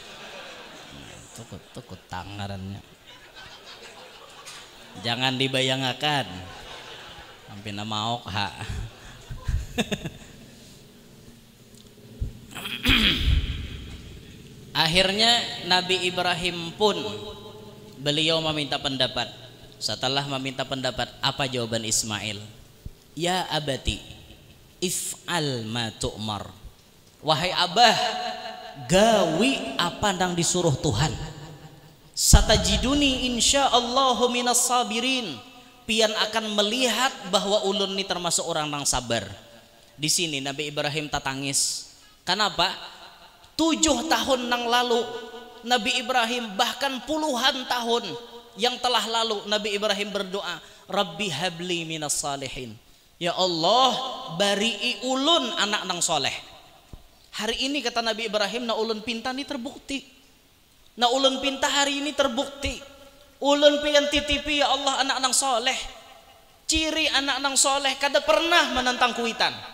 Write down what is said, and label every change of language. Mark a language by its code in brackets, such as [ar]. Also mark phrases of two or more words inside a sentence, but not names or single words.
[bjn] Itu kutang ngarannya. Jangan dibayangkan. [id] Sampai nama okha. Akhirnya Nabi Ibrahim pun beliau meminta pendapat. Setelah meminta pendapat, apa jawaban Ismail? [ar] يا أبت افعل ما تؤمر. [bjn] Wahai abah, gawi apa yang disuruh Tuhan. [ar] ستجدني إن شاء الله من الصابرين. [bjn] Pian akan melihat bahwa ulun ini termasuk orang yang sabar. Di sini Nabi Ibrahim tatangis. [id] Kenapa? 7 tahun yang lalu Nabi Ibrahim, bahkan puluhan tahun yang telah lalu Nabi Ibrahim berdoa, [ar] رب هب لي من الصالحين. يا الله, [bjn] bari'i ulun anak nang soleh. Hari ini kata Nabi Ibrahim, na ulun pinta ini terbukti. Na ulun pinta hari ini terbukti. Ulun pian titipi [ar] يا الله [bjn] anak nang soleh. Ciri anak nang soleh kada pernah menentang kuitan.